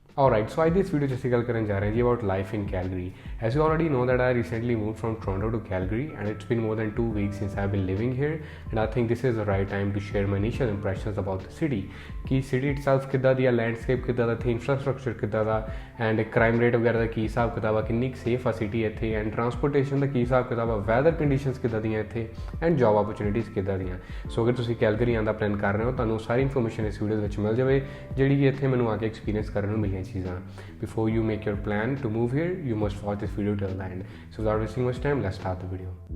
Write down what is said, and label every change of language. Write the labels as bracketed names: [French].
[English] Alright, so in this video just [Punjabi] ਗੱਲ ਕਰਨ ਜਾ ਰਹੇ ਹਾਂ ਜੀ [English] about life in Calgary. As you already know that I recently moved from Toronto to Calgary and it's been more than 2 weeks since I've been living here and I think this is the right time to share my initial impressions about the city. [Punjabi] कि city itself ਕਿੱਦਾਂ ਦੀ ਆ, landscape ਕਿੱਦਾਂ ਦਾ, ਇੱਥੇ infrastructure ਕਿੱਦਾਂ ਦਾ and crime rate ਵਗੈਰਾ ਦਾ ਕੀ ਹਿਸਾਬ ਕਿਤਾਬ ਆ, ਕਿੰਨੀ ਸੇਫ ਆ ਸਿਟੀ ਇੱਥੇ and transportation ਦਾ ਕੀ ਹਿਸਾਬ ਕਿਤਾਬ ਆ, weather conditions ਕਿੱਦਾਂ ਦੀਆਂ ਇੱਥੇ and job opportunities ਕਿੱਦਾਂ ਦੀਆਂ। ਸੋ ਅਗਰ ਤੁਸੀਂ ਕੈਲਗਰੀ ਆਉਣ ਦਾ ਪਲਾਨ ਕਰ ਰਹੇ ਹੋ ਤੁਹਾਨੂੰ ਸਾਰੀ ਇਨਫੋਰਮੇਸ਼ਨ ਇਸ ਵੀਡੀਓ ਵਿੱਚ ਮਿਲ ਜਾਵੇ ਜਿਹੜੀ ਕਿ ਇੱਥੇ ਮੈਨੂੰ ਆ ਕੇ ਐਕਸਪੀਰੀਅੰਸ ਕਰਨ ਨੂੰ ਮਿਲੀਆਂ ਚੀਜ਼ਾਂ। [English] Before you make your plan to move here, you must watch this video till the end. So without wasting much time, let's start the video.